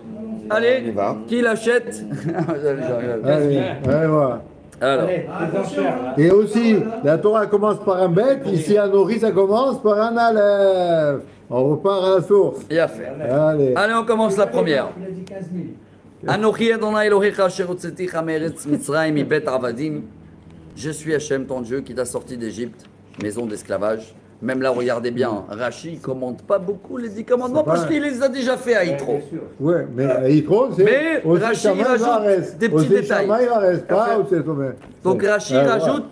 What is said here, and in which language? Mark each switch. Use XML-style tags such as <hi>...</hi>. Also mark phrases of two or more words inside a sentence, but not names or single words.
<fr>Allez, qui l'achète? Allez, voilà. Alors. Et aussi, la Torah commence par un bête, ici à Nori, ça commence par un aleph. On repart à la source. Il a fait. Allez. Allez, on commence la première. Il a dit 15 000.</fr> <he>אנכי ה׳ אלהיך אשר הוצאתיך מארץ מצרים מבית עבדים.</he> <fr>Je suis Hachem, ton Dieu, qui t'a sorti d'Égypte, maison d'esclavage. Même là, regardez bien, Rashi ne commente pas beaucoup les 10 commandements parce qu'il les a déjà fait à Yitro. Oui, mais à Yitro, c'est. Mais Rashi rajoute des petits détails. Donc Rashi rajoute</fr>